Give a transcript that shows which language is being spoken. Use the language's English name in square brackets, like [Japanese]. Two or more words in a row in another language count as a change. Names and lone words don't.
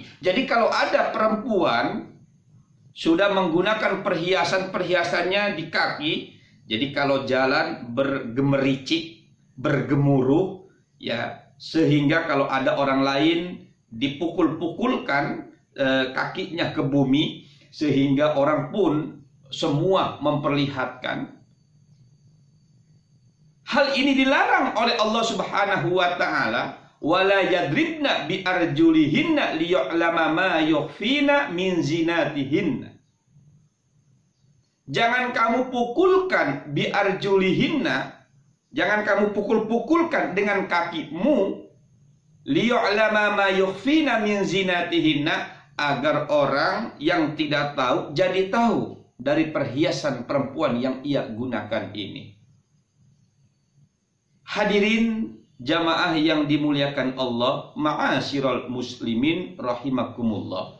[Indonesian] Jadi kalau ada perempuan sudah menggunakan perhiasannya di kaki, jadi kalau jalan bergemericik, bergemuruh, ya sehingga kalau ada orang lain dipukul-pukulkan kakinya ke bumi, sehingga orang pun semua memperlihatkan. Hal ini dilarang oleh Allah [Arabic] سبحانه وتعالى. ولا يضربن بأرجلهن ليعلم ما يخفين من زينتهن. [Indonesian] Jangan kamu pukulkan [Arabic] بأرجلهن, [Indonesian] jangan kamu pukul-pukulkan dengan kakimu, [Arabic] ليعلم ما يخفين من زينتهن, [Indonesian] agar orang yang tidak tahu jadi tahu dari perhiasan perempuan yang ia gunakan ini. Hadirin jamaah yang dimuliakan Allah, [Arabic] معاشر المسلمين رحمكم الله.